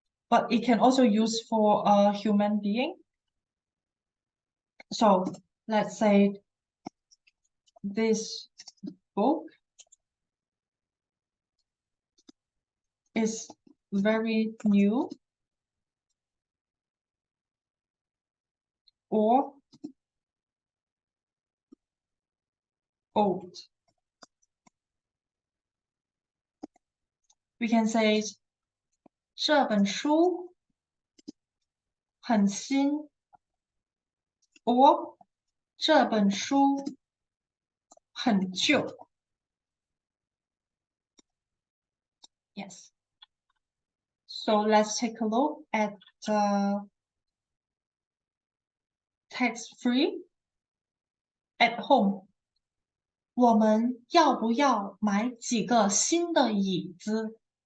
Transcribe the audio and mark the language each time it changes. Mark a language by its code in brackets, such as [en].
[en] But it can also use for a human being. So let's say this book is very new or old. We can say [zh] 这本书很新 [en] or [zh] 这本书很旧. [en] Yes. So let's take a look at the text free at home. [zh] 我们要不要买几个新的椅子?